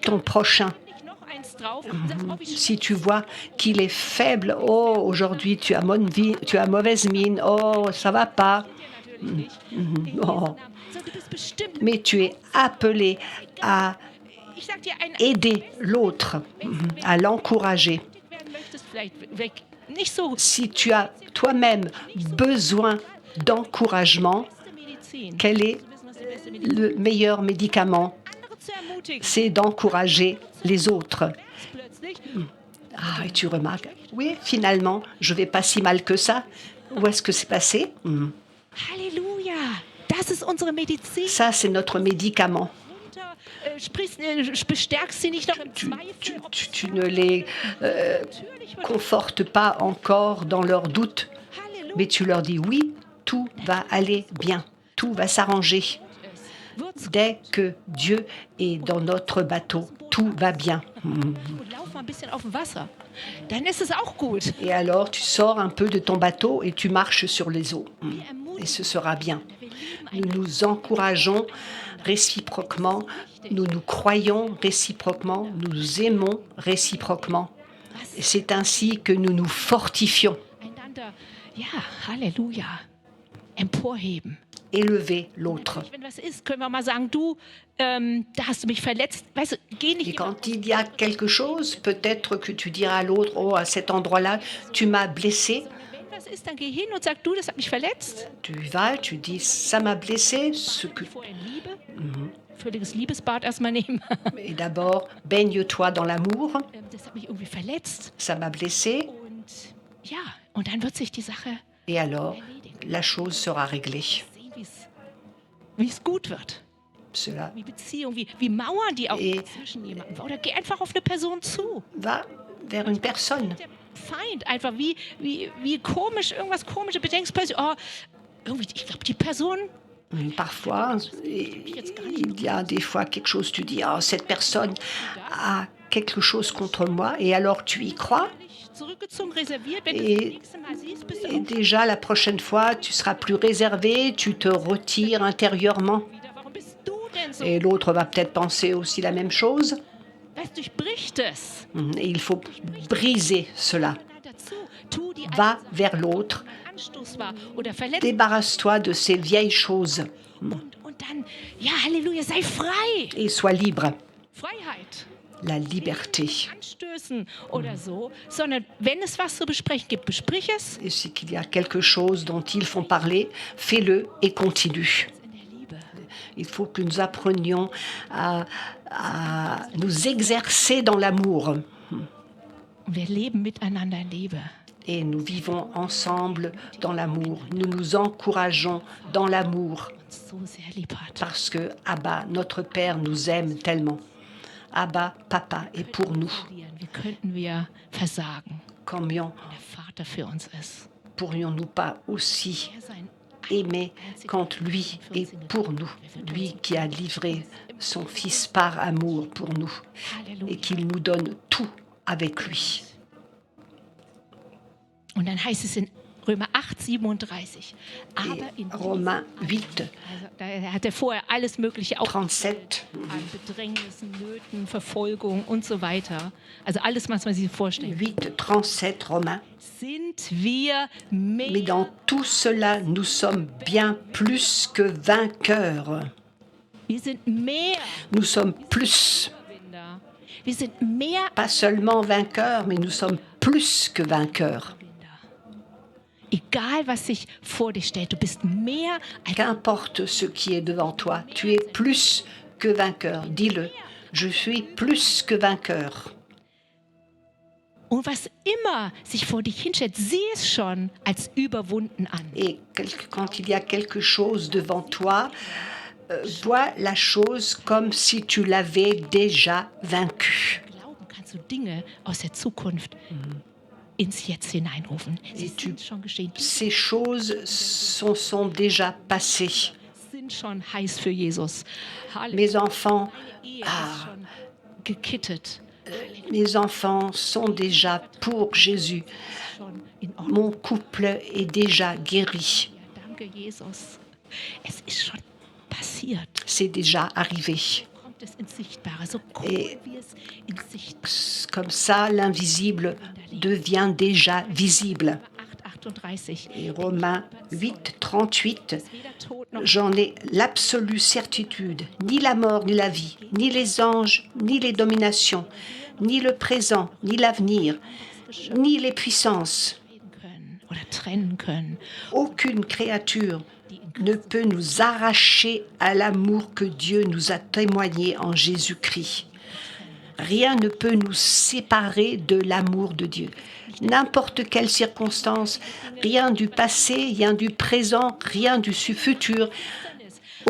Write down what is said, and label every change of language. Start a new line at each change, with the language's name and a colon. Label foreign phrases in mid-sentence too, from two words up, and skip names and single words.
French: ton prochain.
German: nicht noch eins drauf. Und sagst, oh, wie
French: Si tu vois qu'il est faible, oh, aujourd'hui tu as mauvaise mine, oh, ça va pas.
German: natürlich nicht. Oh. So, du bist bestimmt.
French: Mais tu es appelé à
German: Ich sag dir, ein
French: aider l'autre, à l'encourager.
German: werden möchtest, vielleicht weg. Nicht so
French: Si tu as toi-même besoin d'encouragement,
German: beste Medizin.
French: quel est
German: Zu wissen, was die beste Medizin
French: le meilleur médicament?
German: ist. Andere zu ermutigen.
French: C'est d'encourager les autres.
German: Plötzlich.
French: Ah, et tu remarques, oui, finalement, je vais pas si mal que ça. Où est-ce que c'est passé?
German: Halleluja. Das ist unsere Medizin.
French: Ça, c'est notre médicament.
German: Bestärkst sie nicht noch im
French: Tu,
German: Zweifel? ob
French: tu ne les
German: natürlich wird
French: confortes pas encore dans leurs doutes, Halleluja. mais tu leur dis oui, tout va aller bien, tout va s'arranger. Dès que Dieu est dans notre bateau, tout va bien.
German: Und lauf mal ein bisschen auf dem Wasser. Dann ist es auch gut.
French: Et alors, tu sors un peu de ton bateau et tu marches sur les eaux. Et ce sera bien. Nous nous encourageons réciproquement, nous nous croyons réciproquement, nous nous aimons réciproquement. Et c'est ainsi que nous nous fortifions.
German: Einander, ja, Halleluja, emporheben.
French: Élever l'autre.
German: Wenn was ist, können wir mal sagen, du, da hast du mich verletzt. Weißt du, geh nicht
French: Et
German: immer.
French: quand il y a quelque chose, peut-être que tu diras à l'autre, oh, à cet endroit-là, tu m'as blessé.
German: Wenn was ist, dann geh hin und sag, du, das hat mich verletzt.
French: Tu vas, tu dis, ça m'a blessé. Ce que...
German: Vorher in Liebe. Völliges Liebesbad erstmal nehmen.
French: Et d'abord, baigne-toi dans l'amour.
German: Das hat mich irgendwie verletzt.
French: Ça m'a blessé.
German: Und ja, und dann wird sich die Sache
French: Et alors, la chose sera réglée.
German: sehen, wie es gut wird.
French: Cela
German: Wie Beziehung, wie Mauern, die auch
French: Et-
German: zwischen jemandem. Oder geh einfach auf eine Person zu.
French: va vers une personne.
German: Der Feind, einfach wie komisch, irgendwas Komisches, bedenkst plötzlich, oh, irgendwie, ich glaube, die Person,
French: Parfois, il y a des fois quelque chose, tu dis, oh, cette personne a quelque chose contre moi, et alors tu y crois,
German: nicht zurückgezogen, reserviert, wenn du
French: Et-
German: sie das nächste Mal siehst, bist du
French: et
German: auch
French: déjà la prochaine fois, tu seras plus réservé, tu te retires intérieurement.
German: wieder, warum bist du denn so?
French: Et l'autre va peut-être penser aussi la même chose.
German: Weißt du, durchbricht es.
French: Et il faut briser cela.
German: Dazu, tu die
French: Va vers l'autre,
German: Anstoß war oder verletzt
French: débarrasse-toi de ces vieilles choses
German: und dann, ja, Halleluja, sei frei.
French: et sois libre.
German: Freiheit.
French: La liberté.
German: Anstößen oder so, sondern wenn es was zu besprechen gibt, besprich es
French: Et c'est qu'il y a quelque chose dont ils font parler, fais-le et continue.
German: in der Liebe.
French: Il faut que nous apprenions à nous exercer dans l'amour. Und wir leben miteinander in Liebe. Et nous vivons ensemble dans l'amour. Nous nous encourageons dans l'amour.
German: Uns so sehr lieb hat.
French: Parce que Abba, notre Père, nous aime tellement. Abba, Papa, est pour nous.
German: Wie könnten wir versagen,
French: Combien
German: wenn der Vater für uns ist?
French: pourrions-nous pas aussi
German: Er sein
French: aimer quand lui est pour nous, lui qui a livré son Fils par amour pour nous et Halleluja. qu'il nous donne tout avec lui.
German: Und dann heißt es in Römer 8, 37. Aber
French: Et
German: in
French: Romains 8,
German: also, da hat er vorher alles Mögliche auch 37, an Bedrängnissen, Nöten, Verfolgung und so weiter. Also alles, was man sich vorstellt.
French: 8, 37 Romains.
German: Sind wir
French: Mais
German: mehr
French: dans tout cela, nous sommes bien plus que vainqueurs.
German: Wir sind mehr
French: Nous sommes plus,
German: Überwinder. Wir sind mehr
French: pas seulement vainqueurs, mais nous sommes plus que vainqueurs.
German: Überwinder. Egal, was sich vor dir stellt, du bist mehr als
French: Qu'importe ce qui est devant toi, tu es plus que vainqueur. Dis-le, je suis plus que vainqueur.
German: und was immer sich vor dich hinstellt, sieh es schon als überwunden an.
French: Et quand il y a quelque chose devant toi, vois la chose comme si tu l'avais déjà vaincu.
German: Glauben kannst du Dinge aus der Zukunft ins Jetzt hineinrufen. Sie
French: Et tu-
German: sind schon geschehen. Die
French: Ces choses sont déjà passées.
German: sind schon heiß für Jesus. Halleluja.
French: Mes enfants,
German: Deine Ehe ist schon gekittet.
French: mes enfants sont déjà pour Jésus.
German: Schon in Ordnung.
French: Mon couple est déjà guéri.
German: Ja, danke, Jesus. Es ist schon passiert.
French: C'est déjà arrivé.
German: Kommt es ins Sichtbare. So cool,
French: Et-
German: wie es ins Sichtbare.
French: Comme ça, l'invisible devient déjà visible.
German: 8, 38.
French: Et Romains 8, 38,
German: Weder Tod noch
French: j'en ai l'absolue certitude. Ni la mort, ni la vie, ni les anges, ni les dominations, ni le présent, ni l'avenir, ni les puissances.
German: reden können oder trennen können.
French: Aucune créature ne peut nous arracher à l'amour que Dieu nous a témoigné en Jésus-Christ. Rien ne peut nous séparer de l'amour de Dieu. N'importe quelle circonstance, rien du passé, rien du présent, rien du futur, aucune force